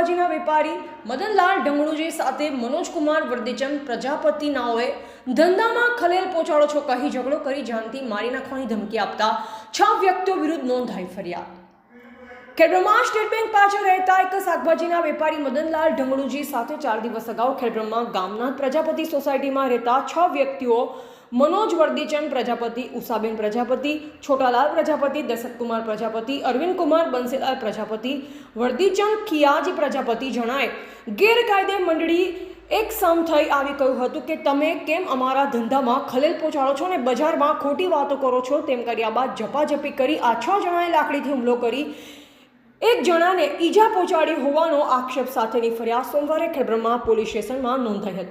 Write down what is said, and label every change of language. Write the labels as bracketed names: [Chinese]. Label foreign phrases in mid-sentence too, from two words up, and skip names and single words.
[Gujarati] વેપારી મદનલાલ ઢંગણુજી સાથે મનોજકુમાર વર્દેચંદ પ્રજાપતિ નાઓએ ધંધામાં ખલેલ પહોંચાડો છો કહી ઝઘડો કરી જાનથી મારી નાખવાની ધમકી આપતા 6 વ્યક્તિઓ વિરુદ્ધ નોંધાઈ ફરિયાદ। ખેડબ્રહ્મા સ્ટેટ બેંક પાછળ રહેતા એક શાકભાજીના વેપારી મદનલાલ ઢંગણુજી સાથે 4 દિવસ અગાઉ ખેડબ્રહ્મા ગામના પ્રજાપતિ સોસાયટીમાં રહેતા 6 વ્યક્તિઓ મનોજ વર્દીચંદ પ્રજાપતિ, ઉષાબેન પ્રજાપતિ, છોટાલાલ પ્રજાપતિ, દશરથકુમાર પ્રજાપતિ, અરવિંદ કુમાર બંસીલાલ પ્રજાપતિ, વર્દીચંદ ખિયાજ પ્રજાપતિ જણાએ ગેરકાયદે મંડળી એક સામ થઈ આવી કહ્યું હતું કે તમે કેમ અમારા ધંધામાં ખલેલ પહોંચાડો છો ને બજારમાં ખોટી વાતો કરો છો તેમ કર્યા બાદ ઝપાઝપી કરી આ 6 જણાએ લાકડીથી હુમલો કરી એક જણાને ઈજા પહોંચાડી હોવાનો આક્ષેપ સાથેની ફરિયાદ સોમવારે ખેડબ્રહ્મા પોલીસ સ્ટેશનમાં નોંધાઈ હતી।